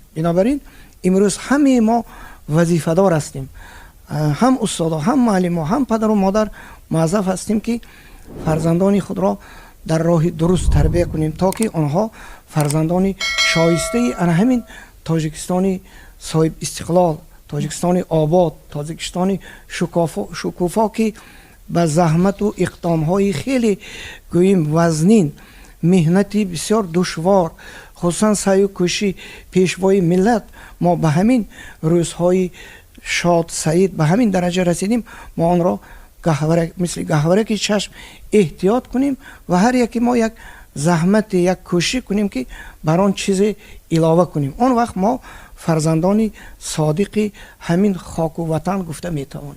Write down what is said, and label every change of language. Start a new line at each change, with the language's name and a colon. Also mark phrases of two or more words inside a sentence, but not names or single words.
Tajik: بنابراین امروز همه ما وظیفه دار هستیم، هم استادا، هم معلم، هم پدر و مادر موظف هستیم که فرزندان خود را در راه درست تربیت کنیم تا که آنها فرزندان شایسته همین تاجیکستانی صاحب استقلال، تاجیکستانی آباد، تاجیکستانی شکوفا که به زحمت و اقدام‌های خیلی گوییم وزنین، مهنتی بسیار دشوار، خصوصا سعی و کوشش پیشوای ملت، ما به همین روزهای шод саид ба ҳамин дараҷа расидем, мо онро мисли гаҳвараки чашм эҳтиёт кунем ва ҳар яке мо як заҳмате як кӯшиш кунем ки бар он чизе илова кунем. Он вақт мо фарзандони содиқи ҳамин хоку ватан гуфта метавонем.